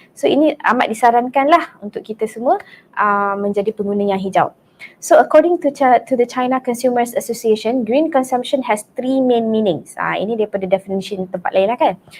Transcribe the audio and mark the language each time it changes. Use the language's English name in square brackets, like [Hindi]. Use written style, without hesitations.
[Malay] So ini amat disarankan lah untuk kita semua menjadi pengguna yang hijau. [English] So according to the China Consumers Association, green consumption has 3 main meanings. [Malay] Ini daripada definition tempat lain lah kan.